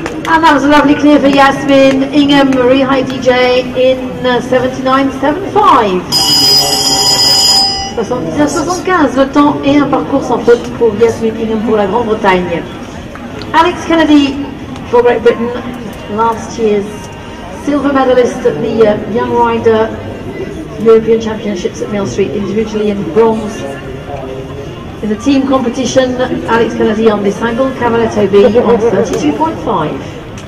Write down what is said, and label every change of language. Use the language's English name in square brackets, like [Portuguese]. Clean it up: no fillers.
[English] And that was a lovely clear for Yasmin Ingham Marie High DJ in 79.75. [French] 79.75, le temps et un parcours sans faute pour Yasmin Ingham pour la Grande-Bretagne. [English] Alex Kennedy for Great Britain, last year's silver medalist at the Young Rider European Championships at Mill Street individually, and bronze in the team competition. Alex Kennedy on this angle, Cavaletto B on 32.5.